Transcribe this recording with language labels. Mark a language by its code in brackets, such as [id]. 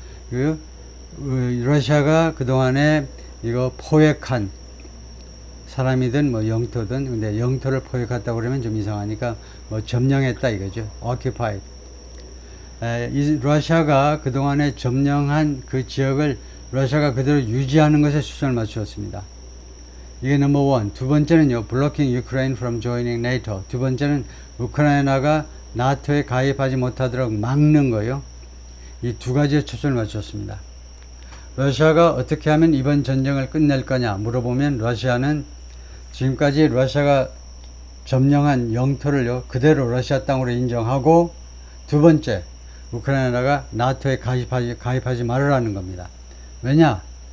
[ko] 그 러시아가 그동안에 이거 포획한 사람이든 뭐 영토든, 근데 영토를 포획했다고 그러면 좀 이상하니까 뭐 점령했다 이거죠. [en] occupied. [ko] 이 러시아가 그동안에 점령한 그 지역을 러시아가 그대로 유지하는 것에 초점을 맞추었습니다. 이게 넘버 원. 두 번째는요, [en] blocking Ukraine from joining NATO. [ko] 두 번째는 우크라이나가 나토에 가입하지 못하도록 막는 거요. 이 두 가지에 초점을 맞췄습니다. 러시아가 어떻게 하면 이번 전쟁을 끝낼 거냐 물어보면 러시아는 지금까지 러시아가 점령한 영토를요, 그대로 러시아 땅으로 인정하고, 두 번째, 우크라이나가 나토에 가입하지 말으라는 겁니다. 왜냐?